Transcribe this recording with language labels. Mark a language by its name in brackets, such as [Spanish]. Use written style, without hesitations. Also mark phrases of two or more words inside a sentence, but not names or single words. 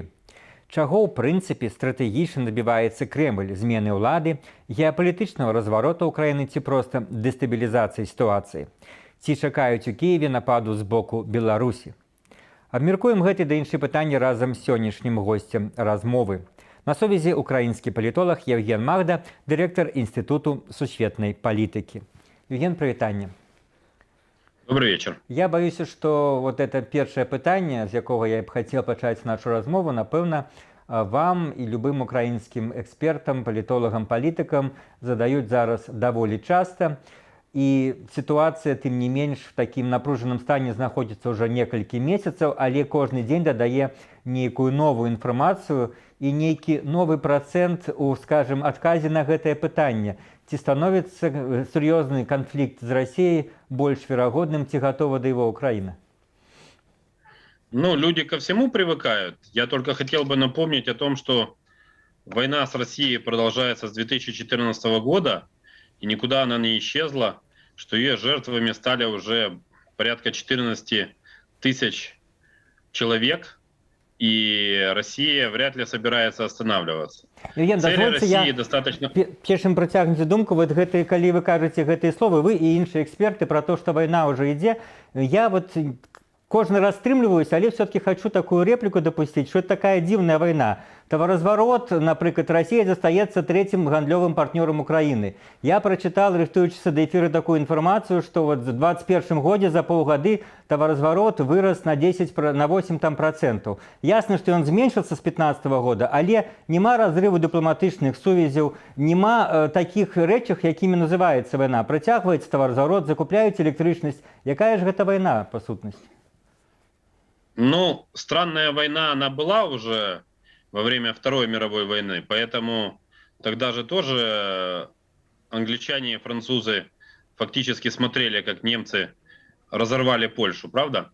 [Belarusian] Чаго ў прынцыпе стратэгічна дабіваецца Крэмль, змены ўлады, геапалітычнага разварота ўкраіны ці проста дэстабілізацыі сітуацыі? Ці чакаюць у Кіеве нападу з боку Беларусі? Абмяркуем гэты да іншыя пытанні разам з сённяшнім госцем размовы. На сувязі украінскі палітолог Евген Магда, дырэктар Інстытуту сусветнай палітыкі. Евген, прывітанне. [Russian] Добрый вечер. Я боюсь, что вот это [Belarusian] першае пытанне, з якога я б хацеў пачаць нашу размову, напэўна, вам і любым украінскім экспертам, палітолагам, палітыкам задаюць зараз даволі часта. І сітуацыя, тым не менш, в такім напружаным стане знаходзіцца ўжо некалькі месяцаў, але кожны дзень дадае нейкую новую інфармацыю і нейкі новы працэнт у, скажем, адказе на гэтае пытанне. Ці становіцца сур'ёзны канфлікт з Расіяй больш верагодным, ці гатова да [Russian] его Украина? Ну, люди ко всему привыкают. Я только хотел бы напомнить о том, что война с Россией продолжается с 2014 года, и никуда она не исчезла, что ее жертвами стали уже порядка 14 тысяч человек, и Россия вряд ли собирается останавливаться. [Belarusian] Евген, [Russian] Цели России достаточно... [Belarusian] Першым працягнуць думку, вот гэты, калі вы кажаце гэтыя словы, вы і іншыя эксперты [Russian] про то, что война уже [Belarusian] ідзе, я вот кожны раз стрымліваюсь, але [Russian] все-таки хочу такую реплику допустить, что это такая дивная война. [Belarusian] Товарозварот, например, Россия застаецца третьим гандлёвым [Russian] партнером Украины. Я прочитал, рыхтуючыся до эфира, такую информацию, что вот в 2021 году за полгода товарозварот вырос на 8%. Ясно, что он [Belarusian] зменшился с 2015 года, але нема разрыву дыпламатычных сувязяў, нема таких рэчах, якімі называецца война. Працягваецца товарозварот, закупляюць электрычнасць. Якая ж гэта война, по сутнасці? [Russian] Ну, странная война, она была уже во время Второй мировой войны, поэтому тогда же тоже англичане и французы фактически смотрели, как немцы разорвали Польшу, правда?